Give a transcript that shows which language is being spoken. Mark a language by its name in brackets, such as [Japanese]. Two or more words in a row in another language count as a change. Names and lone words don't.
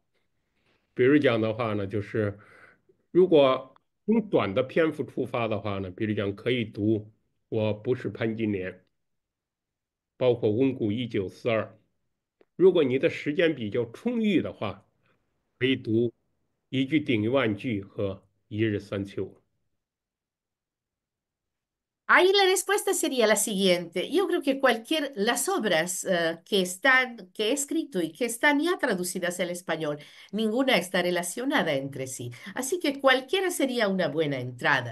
[Chinese] 比如讲的话呢，就是如果从短的篇幅出发的话呢，比如讲可以读《我不是潘金莲》，包括《温故1942》。如果你的时间比较充裕的话，可以读《一句顶一万句》和《一日三秋》。 [Spanish] Ahí la respuesta sería la siguiente. Yo creo que las obras que he escrito y que están ya traducidas al español, ninguna está relacionada entre sí. Así que cualquiera sería una buena entrada.